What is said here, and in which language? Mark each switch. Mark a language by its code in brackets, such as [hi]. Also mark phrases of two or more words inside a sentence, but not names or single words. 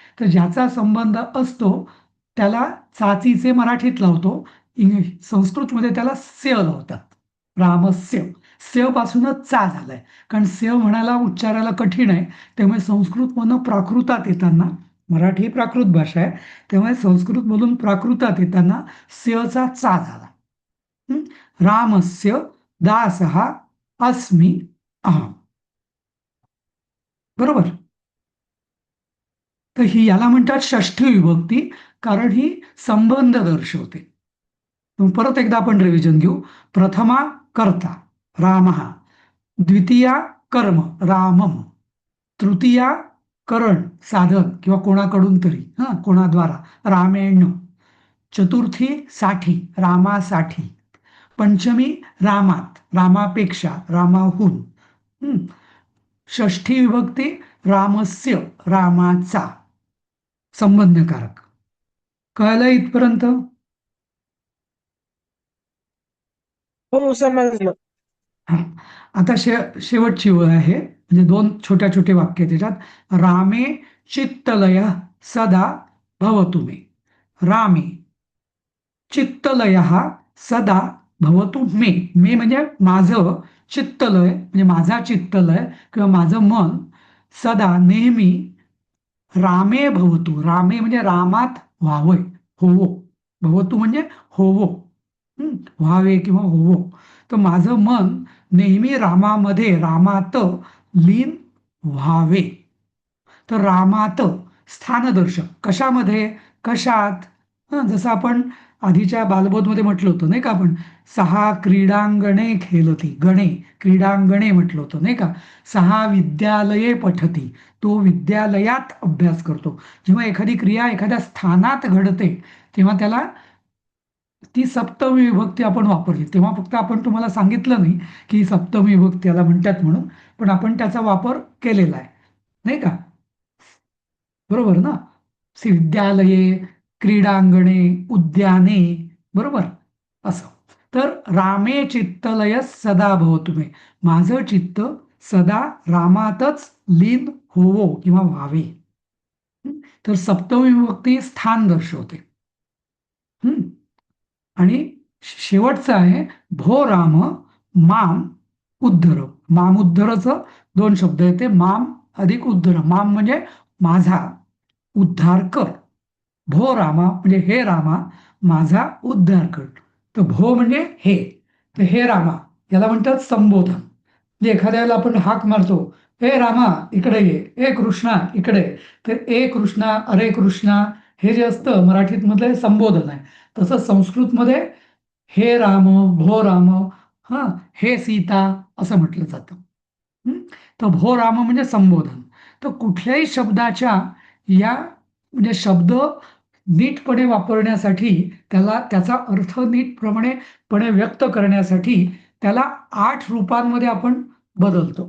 [mr] तर ज्याचा संबंध असतो त्याला चाचीचे मराठीत लावतो, संस्कृतमध्ये त्याला स्य लावतात. रामस्य, स्य पासूनच चा झालाय, कारण स्य म्हणायला, उच्चारायला कठीण आहे. त्यामुळे संस्कृतमधून प्राकृतात येताना, मराठी ही प्राकृत भाषा आहे, त्यामुळे संस्कृतमधून प्राकृतात येताना स्यचा चा झाला. [sa] रामस्य दासः अस्मि अहम. [mr] बरोबर? तर ही याला म्हणतात षष्ठी विभक्ती, कारण ही संबंध दर्शवते. परत एकदा आपण रिव्हिजन घेऊ. प्रथमा कर्ता रामः, द्वितीया कर्म रामम, तृतीया करण साधन किंवा कोणाकडून तरी, कोणाद्वारा, रामेण. चतुर्थी साठी, रामासाठी. पंचमी रामात, रामापेक्षा, रामाहून. षष्ठी विभक्ती रामस्य, रामाचा. संबंधकारक. कळलं इथपर्यंत? हो, समजलं. हा, आता शेवटची वेळ आहे, म्हणजे 2 छोट्या छोटे वाक्य त्याच्यात. [sa] रामे चित्तलय सदा भवतु मे. रामे चित्तलय सदा भवतु मे. [mr] मे म्हणजे माझं, चित्तलय म्हणजे माझा चित्तलय किंवा माझं मन, सदा नेहमी, [sa] रामे भवतु, [mr] रामे म्हणजे रामात व्हावं, होवो. भवतु म्हणजे होवो, व्हावे किंवा होवो. तर माझं मन नेहमी रामामध्ये, रामात लीन व्हावे. तर रामात स्थानदर्शक, कशामध्ये, कशात? जसं आपण आधीच्या बालबोधमध्ये म्हटलं होतं, नाही का? आपण 6 [sa] क्रीडांगणे खेलती, [mr] गणे क्रीडांगणे म्हटलं होतं, नाही का? [sa] 6 विद्यालये पठती, [mr] तो विद्यालयात अभ्यास करतो. जेव्हा एखादी क्रिया एखाद्या स्थानात घडते तेव्हा त्याला ती सप्तमी विभक्ती आपण वापरली. तेव्हा फक्त आपण तुम्हाला सांगितलं नाही की सप्तमी विभक्ती याला म्हणतात म्हणून, पण आपण त्याचा वापर केलेला आहे. नाही का? बरोबर ना? [sa] विद्यालये, क्रीडांगणे, उद्याने, [mr] बरोबर? असं. [sa] तर रामे चित्तलय सदा भवतु मे. [mr] माझं चित्त सदा रामातच लीन होवो किंवा व्हावे. हं? तर सप्तमी विभक्ती स्थान दर्शवते. हं? आणि शेवटचं आहे [sa] भो राम माम उद्धर. [mr] माम उद्धरचं 2 शब्द येते. माम अधिक उद्धर. माम म्हणजे माझा उद्धार कर. भो रामा म्हणजे हे रामा माझा उद्धार कर. तर भो म्हणजे हे. तर हे रामा याला म्हणतात संबोधन. म्हणजे एखाद्याला आपण हाक मारतो, हे रामा इकडे ये, ए कृष्णा इकडे. तर ए कृष्णा, अरे कृष्णा हे जे असतं मराठीत मधलं हे संबोधन आहे. तसं संस्कृतमध्ये हे राम, [sa] भो राम, [mr] हा हे सीता असं म्हटलं जातं. हं? तर भो राम म्हणजे संबोधन. तर कुठल्याही शब्दाच्या या म्हणजे शब्द नीटपणे वापरण्यासाठी त्याचा अर्थ नीटप्रमाणेपणे व्यक्त करण्यासाठी त्याला 8 रूपांमध्ये आपण बदलतो.